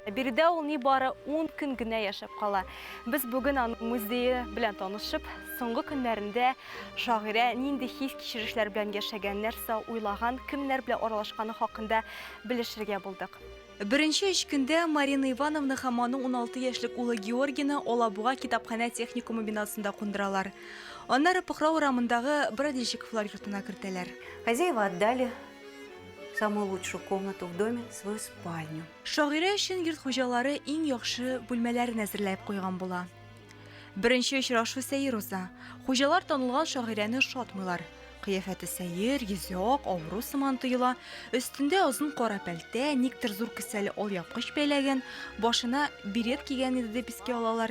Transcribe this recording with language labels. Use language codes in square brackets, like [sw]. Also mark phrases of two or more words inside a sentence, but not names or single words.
[tt] Биредә ул ни бары 10 көн генә яшәп кала. Без бүген аның музее белән танышып, соңгы көннәрендә шагыйрә нинди хис кичерешләр белән яшәгән, нәрсә уйлаган, кемнәр белән аралашканы хакында белешергә булдык. Беренче эш көндә Марина Ивановна һәм аның 16 яшьлек улы Георгийны Алабуга китапханә техникумы бинасында кундыралар. Аннары Пөхрә урамындагы Брадильщиковлар йортына кертәләр. [ru] Хозяева отдали самую лучшую комнату в доме, свою спальню. [tt] Шагыйрә өчен йорт хуҗалары иң яхшы бүлмәләрен әзерләп куйган була. Беренче очрашу сәер уза. Хуҗалар танылган шагыйрәне шатмыйлар. Кыяфәте сәер, йөзе ак, авыру сыман тоела. Өстендә озын кара пәлтә, никтер зур кесәле алъяпкыч бәйләгән, башына берет кигән иде дип искә алалар.